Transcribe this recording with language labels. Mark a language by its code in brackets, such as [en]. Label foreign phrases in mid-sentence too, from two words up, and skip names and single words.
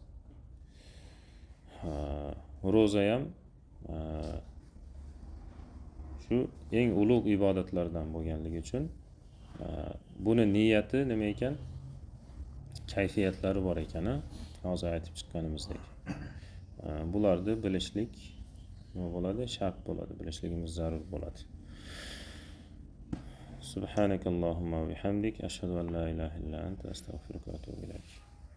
[uz] Ro'za ham shu eng ulug' ibodatlardan bo'lganligi uchun buni niyati nima ekan? Kayfiyatlari bor ekani, hozir aytib chiqqanimizdek. Bularni bilishlik nima bo'ladi? Shart bo'ladi, bilishligimiz zarur bo'ladi. [ar] سبحانك اللهم وبحمدك أشهد أن لا إله إلا أنت أستغفرك وأتوب إليك.